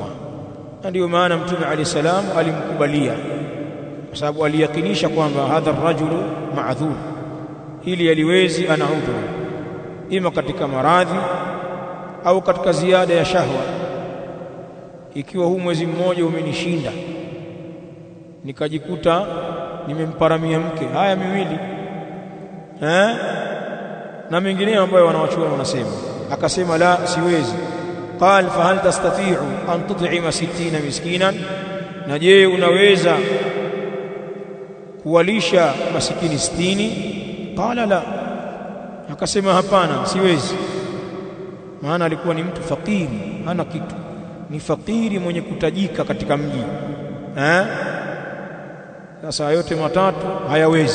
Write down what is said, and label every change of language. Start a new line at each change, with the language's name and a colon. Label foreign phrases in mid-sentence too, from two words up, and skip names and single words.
Swahili: Ndio maana Mtume
Arabic: عليه السلام
Swahili: alimkubalia, kwa sababu aliyakinisha kwamba
Arabic: هذا الرجل معذور,
Swahili: hili aliwezi, ana udhuru, ima katika maradhi au katika ziada ya shahwa. Ikiwa huu mwezi mmoja umenishinda nikajikuta nimemparamia mke, haya 2 na mengineyo ambayo wanawachuoni wanasema, akasema la, siwezi.
Arabic: قال فهل تستطيع أن تطعم 60 مسكينا,
Swahili: na je unaweza kuwalisha masikini 60?
Arabic: قال لا,
Swahili: akasema hapana, siwezi. Maana alikuwa ni mtu fakiri, hana kitu, ni fakiri mwenye kutajika katika mji. Sasa yote matatu hayawezi.